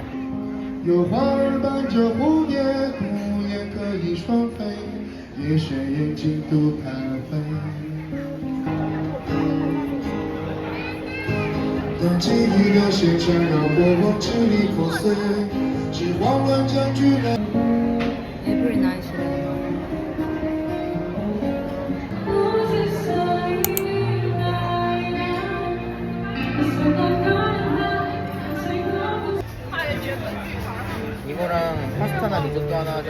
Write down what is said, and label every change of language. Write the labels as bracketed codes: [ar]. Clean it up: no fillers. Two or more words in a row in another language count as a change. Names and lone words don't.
[zh] 有花儿伴着蝴蝶，孤雁可以双飞，夜深人静独徘徊。当记忆的线缠绕过往，支离破碎，只慌乱占据了。 [en] Every night래. [ko] 이거랑 파스타나 리조또 하나 하자.